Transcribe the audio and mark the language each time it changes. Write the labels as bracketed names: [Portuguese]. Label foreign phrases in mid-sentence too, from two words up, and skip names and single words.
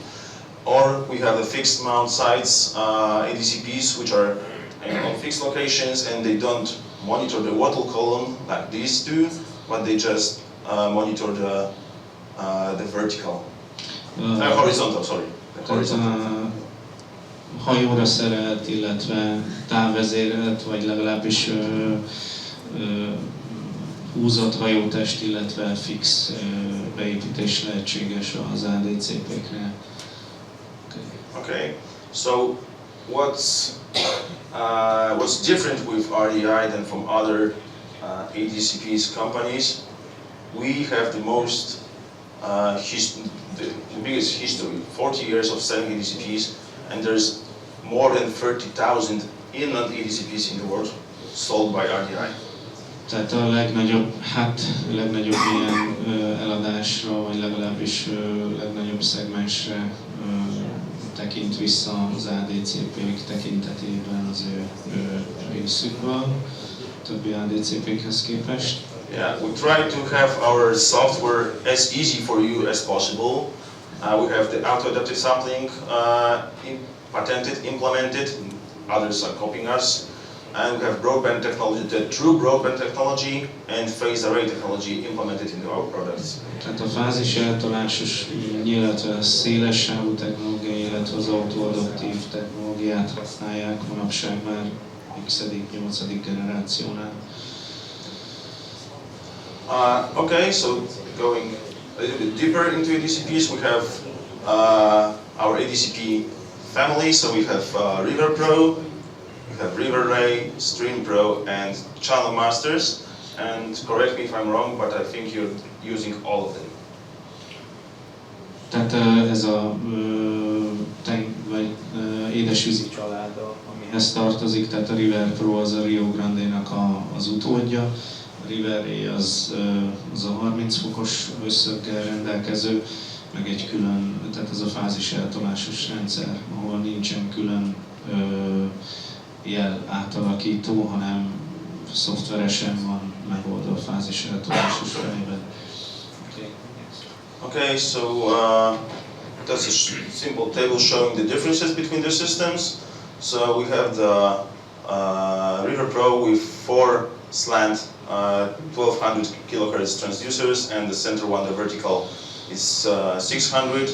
[English] Or we have the fixed mount sites, ADCPs, which are on fixed locations, and they don't monitor the water column like these do, but they just monitor the vertical, horizontal. Sorry, the horizontal. [Hungarian] Hajóra szerelt, illetve távvezérelt, vagy legalábbis húzott hajótest, illetve fix beépítés lehetséges az ADCP-knél. [English] Okay, so what's different with RDI than from other ADCPs companies? We have the most the biggest history, 40 years of selling ADCPs, and there's more than 30,000 inland ADCPs in the world sold by RDI. [Hungarian] Tehát a legnagyobb ilyen eladásra, vagy legalábbis legnagyobb szegmensre tekint vissza az ADCP-k tekintetében az ő részük van, többi ADCP-khez képest. [English] Yeah, we try to have our software as easy for you as possible. We have the auto-adaptive sampling patented, implemented, others are copying us. And we have broadband technology, the true broadband technology and phased array technology implemented into our products. [Hungarian] Tehát a fázis eltolásos, illetve a széles sávú technológia, illetve az auto-adaptív technológiát használják manapság már x-edik, 8. generációnál. [English] Okay, so going a little bit deeper into ADCPs, we have our ADCP family. So we have River Pro, we have River Ray, Stream Pro, and Channel Masters. And correct me if I'm wrong, but I think you're using all of them. [Hungarian] Tehát ez a édesvízi család, amihez tartozik, tehát a River Pro az a Rio Grande-nak az utódja. A River Ray az a 30 fokos összöggel rendelkező, meg egy külön, tehát ez a fázis eltolásos rendszer, ahol nincsen külön jel átalakító, hanem szoftveresen van megoldva a fázis eltolásos fejben. [English] Okay, so that's a simple table showing the differences between the systems. So we have the River Pro with 4 slant 1200 kilohertz transducers, and the center one, the vertical, is 600.